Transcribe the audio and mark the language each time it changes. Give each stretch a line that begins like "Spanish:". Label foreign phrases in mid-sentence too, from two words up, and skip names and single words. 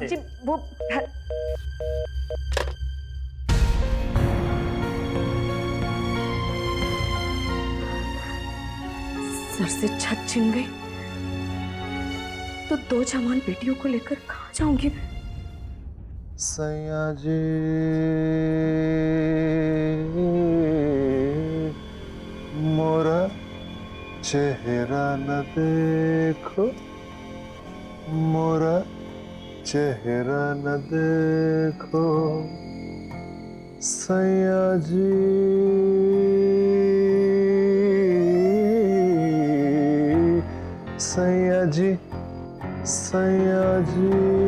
Hindi: जी वो सर से छत छिन गई तो दो जवान बेटियों को लेकर कहाँ जाऊंगी मैं? सैया जी मोरा चेहरा न देखो, मोरा चेहरा न देखो सैया जी, सैया जी, सैया जी।